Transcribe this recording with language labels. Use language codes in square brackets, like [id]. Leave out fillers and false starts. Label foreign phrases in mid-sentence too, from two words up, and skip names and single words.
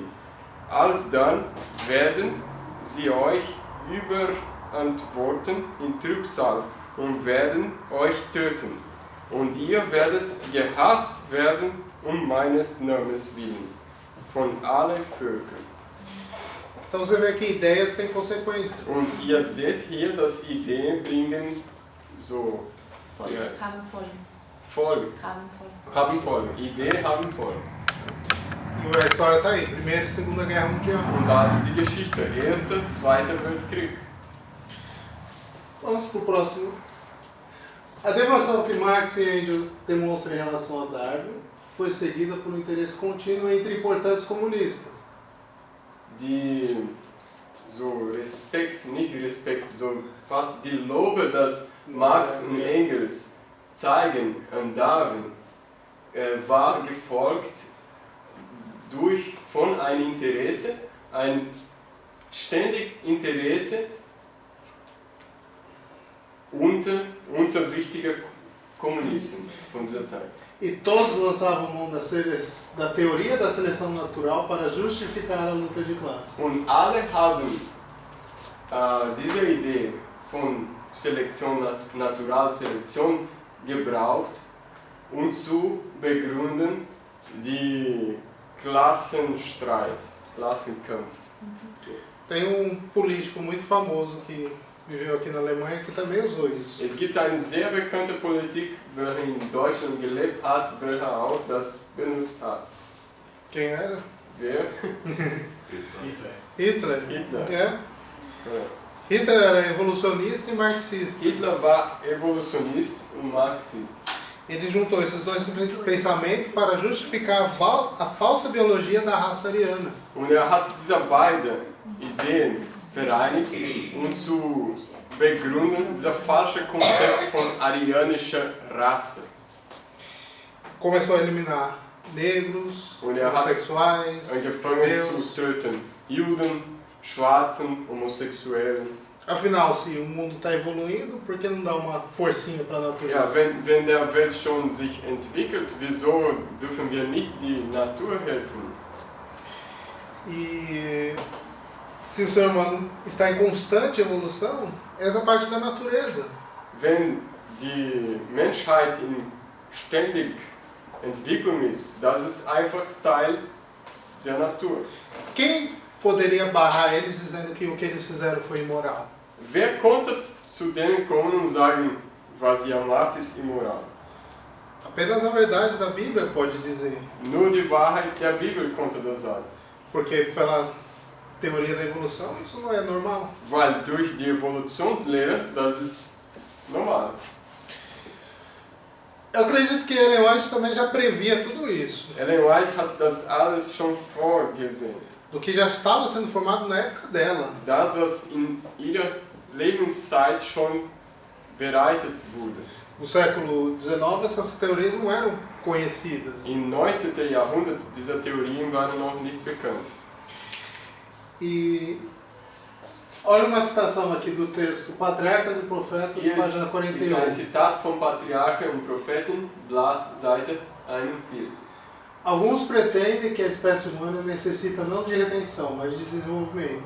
[de] Alsdann werden sie euch überantworten in Trübsal und werden euch töten. Und ihr werdet gehasst werden meines Namens willen, von allen Völkern. [pt] Então você vê que ideias têm consequências. [de] Und ihr seht hier, dass Ideen bringen so Haben Folgen. Folgen. Haben Folgen. Haben Folgen. Ideen haben Folgen. [pt] E a história está aí, Primeira e Segunda Guerra Mundial. [de] Und das ist die Geschichte. Erster, Zweiter Weltkrieg. [pt] Vamos para o próximo. A devoção que Marx e Engels demonstram em relação a Darwin foi seguida por um interesse contínuo entre importantes comunistas. [de] Die so Respekt, nicht Respekt, so fast die Lobe, dass Marx und Engels zeigen an Darwin, war gefolgt von einem Interesse, ein ständig Interesse unter wichtiger Kommunisten von dieser Zeit. [pt] E todos lançavam mão da teoria da seleção natural para justificar a luta de classe. [de] Und alle haben diese Idee von Selektion, Naturalselektion gebraucht, um zu begründen die Klassenstreit, Klassenkampf. [pt] Tem político muito famoso que viveu aqui na Alemanha que também usou isso. [de] Es gibt eine sehr bekannte Politik, welche in Deutschland gelebt hat, welche auch das benutzt hat. [pt] Quem era? [de] Wer? Hitler. Hitler. [pt] É. Hitler era evolucionista e marxista. [de] Hitler war Evolutionist und Marxist. [pt] Ele juntou esses dois pensamentos para justificar a falsa biologia da raça ariana. [de] Und hat diese beiden Ideen vereinigt, um zu begründen dieses falsche Konzept von arianischer Rasse. [pt] Começou a eliminar negros, [de] Und hat [pt] homossexuais, [de] angefangen [pt] judeus. [de] zu töten. Juden, Schwarzen, Homosexuellen. [pt] Afinal, se o mundo está evoluindo, por que não dá uma forcinha para a natureza? [de] Ja, wenn der Welt schon sich entwickelt, wieso dürfen wir nicht die Natur helfen? [pt] E se o ser humano está em constante evolução, essa parte da natureza. [de] Wenn die Menschheit in ständig Entwicklung ist, das ist einfach Teil der Natur. [pt] Quem poderia barrar eles dizendo que o que eles fizeram foi imoral? [de] Wer konnte zu denen kommen und sagen, was ihr macht, ist immoral? [pt] Apenas a verdade da Bíblia pode dizer. [de] Nur die Wahrheit der Bibel konnte das sagen. [pt] Porque pela teoria da evolução isso não é normal. [de] Weil durch die Evolutionslehre, das ist normal. [pt] Eu acredito que Ellen White também já previa tudo isso. [de] Ellen White hat das alles schon vorgesehen. [pt] Do que já estava sendo formado na época dela. [de] Das, was in ihrer Lebenszeit schon bereitet wurde. [pt] No século XIX essas teorias não eram conhecidas. [de] Im 19. Jahrhundert diese Theorien waren noch nicht bekannt. [pt] E olha uma citação aqui do texto Patriarcas e Profetas, [de] Hier [pt] página [de] ist ein 41. Zitat vom Patriarchen und Propheten, Blatt, Seite 41. [pt] Alguns pretendem que a espécie humana necessita não de redenção, mas de desenvolvimento.